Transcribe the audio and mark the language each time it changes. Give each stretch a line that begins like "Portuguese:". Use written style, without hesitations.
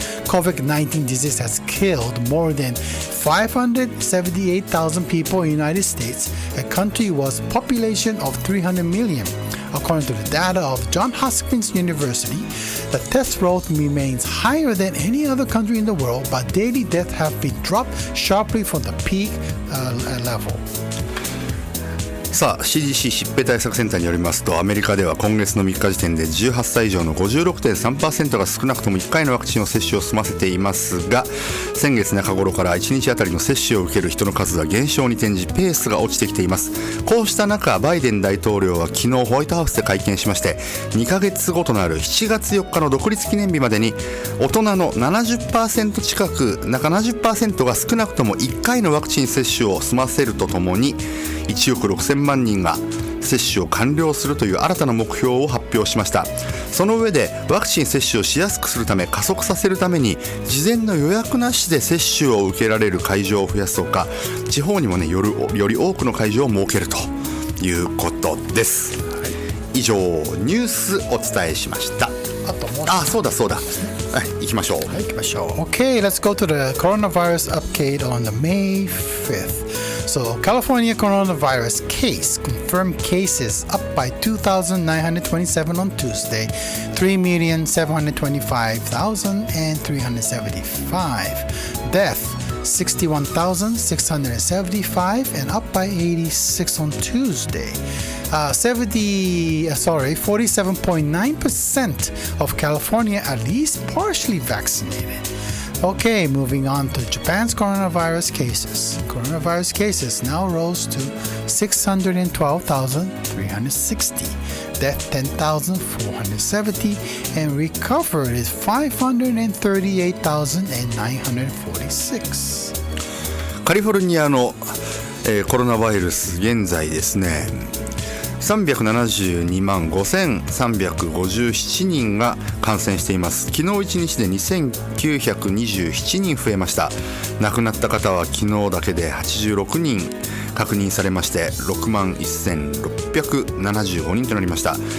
English: COVID-19 disease has killed more than 578,000 people in the United States, a country with a population of 300 million. According to the data of Johns Hopkins University, the death rate remains higher than any other country in the world, but daily deaths have been dropped sharply from the peak level.
Japanese: さあ CDC 疾病対策センターによりますと、アメリカでは今月の3日時点で18歳以上の 56.3% が少なくとも1回のワクチンを接種を済ませていますが、先月中頃から1日あたりの接種を受ける人の数は減少に転じ、ペースが落ちてきています。こうした中、バイデン大統領は昨日ホワイトハウスで会見しまして、2ヶ月後となる7月4日の独立記念日までに大人の 70% 近く 70% が少なくとも1回のワクチン接種を済ませるとともに、1億6000万人が接種を完了するという新たな目標を発表しました。その上でワクチン接種をしやすくするため、加速させるために事前の予約なしで接種を受けられる会場を増やすほか、地方にもねより多くの会場を設けるということです。以上ニュースお伝えしました。そうだはい、行きましょう。
English: Okay, let's go to the coronavirus update on the May 5th. So, California coronavirus case confirmed cases up by 2,927 on Tuesday, 3,725,375. Death 61,675 and up by 86 on Tuesday. 47.9% of California at least partially vaccinated. Okay, moving on to Japan's coronavirus cases. Coronavirus cases now rose to 612,360, death 10,470, and recovered is 538,946.
Japanese: カリフォルニアの、コロナウイルス現在ですね372万5357人が感染しています。昨日1日で2927人増えました。亡くなった方は昨日だけで86人確認されまして6万1675人となりました。